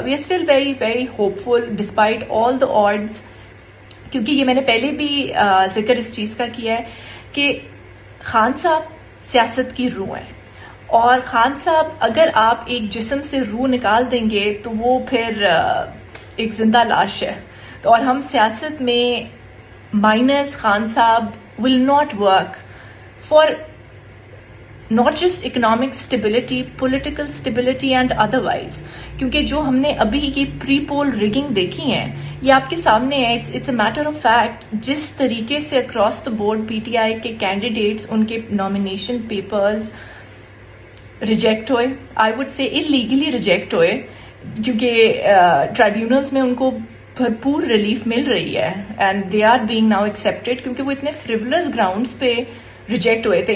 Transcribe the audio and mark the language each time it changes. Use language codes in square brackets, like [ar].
[en] we are still very very hopeful despite all the odds, [ur] کیونکہ یہ میں نے پہلے بھی ذکر اس چیز کا کیا ہے کہ خان صاحب سیاست کی روح ہیں، اور خان صاحب اگر آپ ایک جسم سے روح نکال دیں گے تو وہ پھر ایک زندہ لاش ہے. تو اور ہم سیاست میں مائنس خان صاحب [en] Will not work for not just economic stability, political stability and otherwise. [ur] کیونکہ جو ہم نے ابھی کی پری پول ریگنگ دیکھی ہیں یہ آپ کے سامنے ہے. [en] It's a matter of fact. [ur] جس طریقے سے across the board P T I کے کینڈیڈیٹس ان کے نامینیشن پیپرز ریجیکٹ ہوئے, I would say illegally reject ہوئے, کیونکہ ٹرائیبیونلز میں ان کو بھرپور ریلیف مل رہی ہے [en] and they are being now accepted, [ur] کیونکہ وہ اتنے فریولس گراؤنڈس پہ ریجیکٹ ہوئے تھے.